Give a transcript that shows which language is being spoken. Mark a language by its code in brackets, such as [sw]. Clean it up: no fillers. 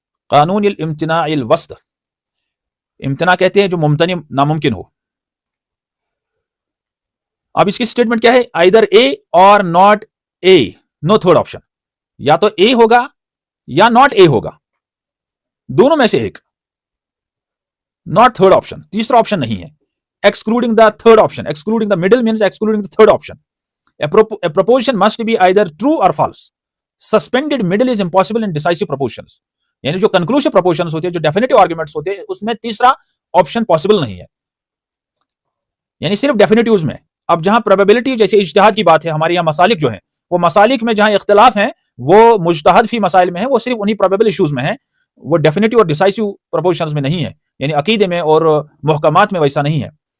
[hi] कानूनुल इम्तिनाइल वस्त, इम्तना कहते हैं जो मुमतनी, नामुमकिन हो। अब इसकी स्टेटमेंट क्या है, [en] either A or not A, no third option, [hi] या तो ए होगा या नॉट ए होगा, दोनों में से एक, [en] not third option, [hi] तीसरा ऑप्शन नहीं है। [en] Excluding the third option, excluding the middle means excluding the third option. A proposition must be either true or false. Suspended middle is impossible in decisive propositions. [hi] यानी जो [en] conclusive propositions [hi] होते हैं, जो [en] definitive arguments [hi] होते हैं, उसमें तीसरा option possible नहीं है, यानी सिर्फ डेफिनेटिव्स में। अब जहां प्रोबेबिलिटी जैसे इज्तिहाद की बात है, हमारे यहाँ मसालिक जो है, वो मसालिक में जहां इख्तिलाफ है वो मुज्तहद फी मसाइल में है, वो सिर्फ उन्हीं प्रोबेबल इश्यूज में है, वो डेफिनेटिव और डिसाइसिव प्रोपोजिशंस में नहीं है, यानी अकीदे में और मुहकमात में वैसा नहीं है।